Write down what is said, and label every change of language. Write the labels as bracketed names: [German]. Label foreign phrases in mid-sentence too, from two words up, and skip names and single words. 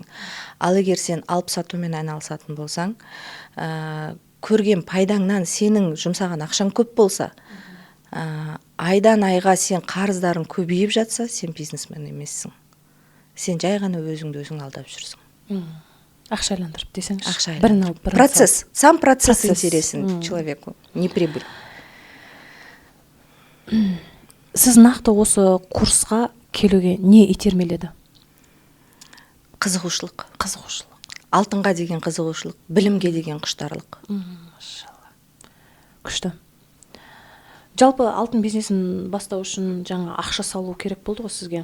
[Kazakh] Ал егер сен алып сатумен айналысатын болсаң, көрген пайдаңнан сенің жұмсаған ақшаң көп болса, айдан айға сен қарыздарың көбейіп жатса, сен бизнесмен емессің. Сен жай ғана өзіңді өзің алдап жүрсің. Ақша айландырып десеңші. Ақша айландырып. Процесс. [Russian] Сам процесс интересен человеку, не прибыль. [Kazakh] Сіз нақты осы курсқа келуге не итермеледі? Қызығушылық. Алтынға деген қызығушылық, білімге деген құштарлық. Машалла. Күшті. Жалпы алтын бизнесін бастау үшін жаңа ақша салу керек болды ғой сізге.